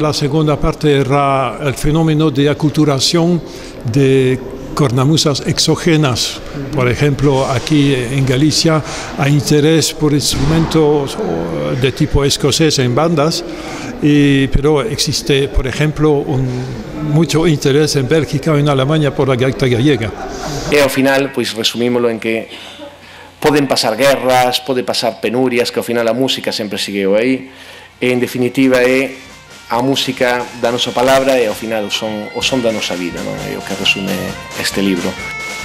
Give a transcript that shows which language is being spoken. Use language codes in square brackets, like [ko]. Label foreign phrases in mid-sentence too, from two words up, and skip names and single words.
[es] La segunda parte era el fenómeno de aculturación de cornamusas exógenas. Por ejemplo, aquí en Galicia hay interés por instrumentos de tipo escocés en bandas, pero existe, por ejemplo, mucho interés en Bélgica o en Alemania por la gaita gallega. [gl] E ao final, pois resumímolo en que poden pasar guerras, pode pasar penurias, que ao final a música sempre segueu aí, e en definitiva é a música da nosa palabra e ao final o son da nosa vida, non? É o que resume este libro.